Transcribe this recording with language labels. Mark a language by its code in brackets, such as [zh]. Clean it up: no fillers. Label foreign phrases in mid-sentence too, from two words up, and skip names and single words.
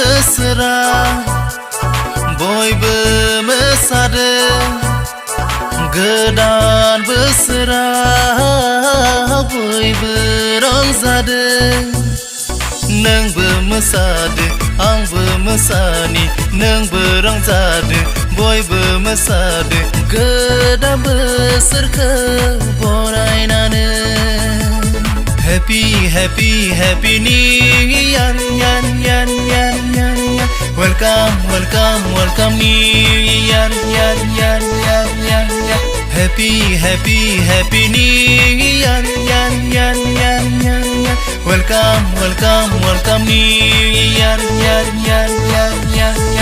[brx] बोसोरा बयबो मोसादों गोदान बोसोरा बयबो रंजादों नोंबो मोसादो आंबो मोसानि नोंबो रंजादो बयबो मोसादो गोदान बोसोरखौ बरायनानै [en] Happy, happy, happy New Year, yan, yan, yan, yan, yan. Welcome, welcome, welcome New Year, yan, yan, yan, yan, yan. Happy, happy, happy New Year, yan, yan, yan, yan, yan. Welcome, welcome, welcome New Year, yan, yan, yan, yan, yan.